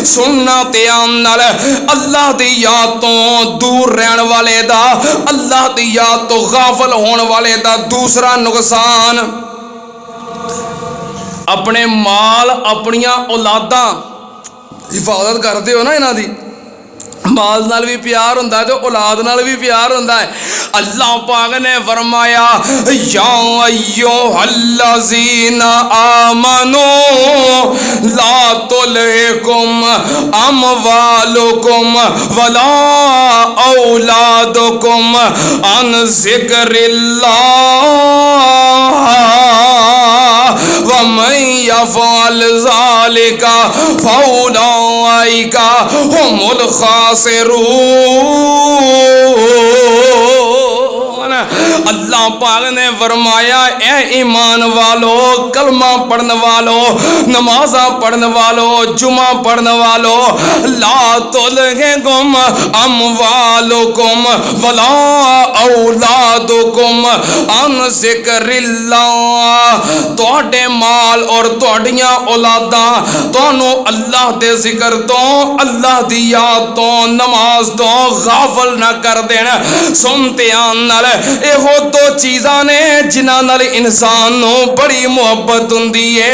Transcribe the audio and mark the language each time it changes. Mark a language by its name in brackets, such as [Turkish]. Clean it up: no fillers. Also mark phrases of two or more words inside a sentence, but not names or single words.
[Punjabi] سننا دھیان نال، اللہ دی یاد توں دور رہن والے دا، اللہ دی یاد توں غافل ہونے والے دا دوسرا نقصان، اپنے مال اپنیاں اولاداں حفاظت کرتے ہو نا، انہاں دی مال نال بھی پیار ہندا ہے تے اولاد نال بھی پیار ہندا ہے. اللہ پاک نے فرمایا [Arabic] يا أيها الذين آمنوا لا تلهكم أموالكم ولا أولادكم عن ذكر الله ومن يفعل ذلك فأولئك هم الخاسرون. [Punjabi] اللہ اللہ پاک نے فرمایا اے ایمان والو، کلمہ پڑھنے والو، نمازاں پڑھنے والو، جمعہ پڑھنے والو, [Arabic] لا تلهكم أموالكم ولا أولادكم عن ذكر الله. [Punjabi] تہاڈے مال اور تہاڈیاں اولاداں تہانوں اللہ دے ذکر توں، اللہ دی یاد توں، نماز توں غافل نہ کر دینا. سن دھیان نال، ایہو دو چیزاں نے جنہاں نال انسان نوں بڑی محبت ہندی ہے.